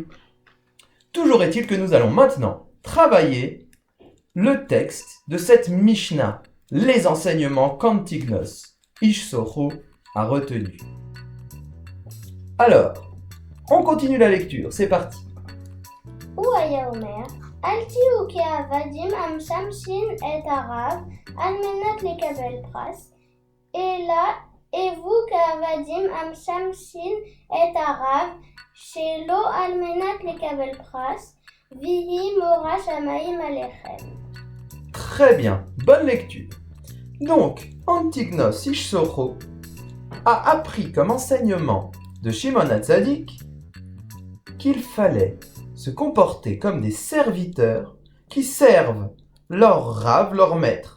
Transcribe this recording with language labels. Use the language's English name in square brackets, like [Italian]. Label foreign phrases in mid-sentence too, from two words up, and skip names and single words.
[French] Toujours est-il que nous allons maintenant travailler le texte de cette Mishnah, les enseignements qu'Antignos Ishsocho a retenus. Alors, on continue la lecture, c'est parti. [Hebrew] Ou היה אומר, אל תהיו כעבדים המשמשים את הרב על מנת לקבל פרס, אלא הוו כעבדים המשמשים את הרב שלא על מנת לקבל פרס, ויהי מורא שמיים עליכם. [French] Très bien, bonne lecture. Donc, Antignos Ishsocho a appris comme enseignement de Shimon Hatzadik qu'il fallait se comporter comme des serviteurs qui servent leur rave, leur maître.